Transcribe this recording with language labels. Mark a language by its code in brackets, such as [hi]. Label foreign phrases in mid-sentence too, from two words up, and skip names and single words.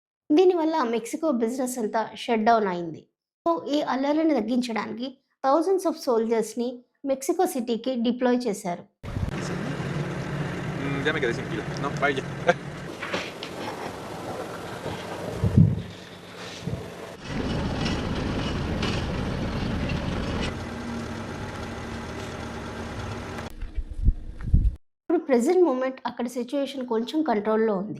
[te] దీనివల్ల మెక్సికో బిజినెస్ అంతా [en] shut down [te] అయింది. సో, ఈ అల్లర్లను తగ్గించడానికి [en] thousands of soldiers [te] మెక్సికో సిటీకి డిప్లాయ్ చేశారు. [es] Sí. Ya me quedé sin pila. No, vaya. [te] ఇప్పుడు [en] present moment [te] అక్కడ సిట్యుయేషన్ కొంచెం కంట్రోల్‌లో ఉంది.